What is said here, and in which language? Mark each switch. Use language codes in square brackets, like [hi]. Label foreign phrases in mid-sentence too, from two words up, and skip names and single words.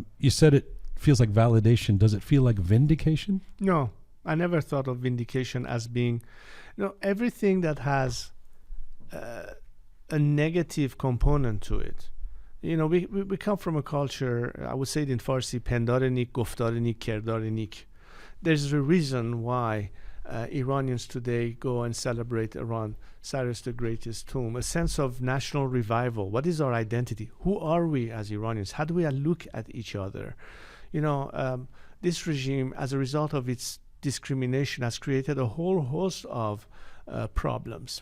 [en] You said it feels like validation. Does it feel like vindication? No, I never thought of vindication as being, everything that has a negative component to it. We come from a culture, I would say it in Farsi, [fa] پندار نیک، گفتار نیک، کردار نیک. [en] There's a reason why Iranians today go and celebrate around Cyrus the Great's tomb, a sense of national revival. What is our identity? Who are we as Iranians? How do we look at each other? This regime, as a result of its discrimination, has created a whole host of problems.